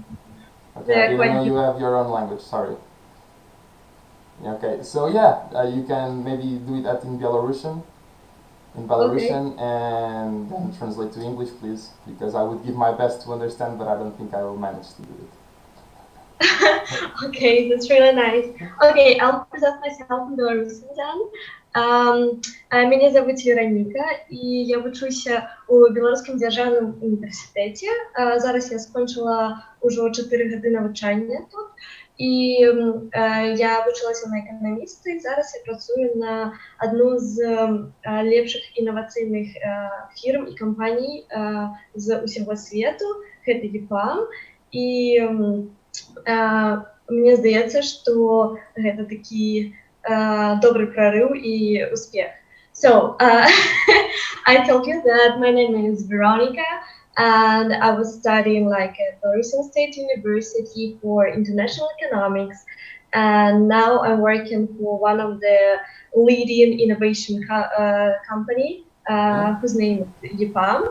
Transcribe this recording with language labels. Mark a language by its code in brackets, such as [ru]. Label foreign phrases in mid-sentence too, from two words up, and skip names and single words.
[en] Okay, I didn't know you have your own language, sorry. Okay, so yeah, you can maybe do it in Belarusian, and then translate to English, please, because I would give my best to understand, but I don't think I will manage to do it. Okay, that's really nice. Okay, I'll present myself in Belarusian then. [ru] Меня зовут [be] Вероника, і я вучуся у Беларускім дзяржаўным універсітэце. Зараз я скончыла ўжо 4 гады навучання тут. І я вучылася на эканаміста, і зараз я працую на адну з лепшых інавацыйных фірм і кампаній з усяго свету. Гэта EPAM. І мне здаецца, што гэта такі [ru] добрый прорыв и успех. [en] So, I told you that my name is Veronika, and I was studying like at Belarusian State University for International Economics, and now I'm working for one of the leading innovation company, whose name is EPAM.